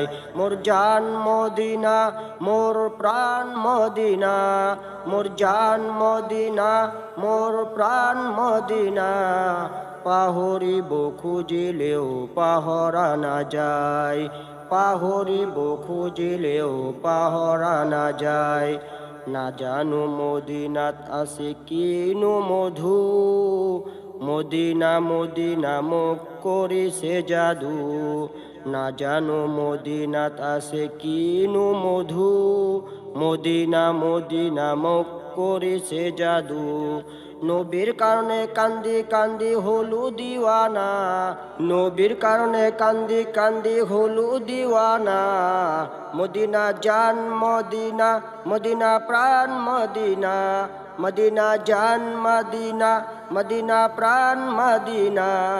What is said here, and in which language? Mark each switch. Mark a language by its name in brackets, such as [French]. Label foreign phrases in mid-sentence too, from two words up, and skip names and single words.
[Assamese] মোৰ জান মদিনা, মোৰ প্ৰাণ মদিনা, মোৰ জান মদিনা, মোৰ প্ৰাণ মদিনা। পাহৰিব খুজিলেও পাহৰা নাযায়, পাহৰিব খুজিলেও পাহৰা নাযায়। নাজানো মদিনাত আছে কিনো মধু, মদিনা মদিনা মোক কৰিছে যাদু। নাজানো মদিনাত আছে কিনো মধু, মদিনা মদিনা মোক কৰিছে যাদু। নবীৰ কাৰণে কান্দি কান্দি হলো দিৱানা, [Bangla] নবীর কারণে কান্দি কান্দি হলো দিওয়ানা। মদিনা জান মদিনা, মদিনা প্রাণ মদিনা, মদিনা জান মদিনা, মদিনা প্রাণ মদিনা।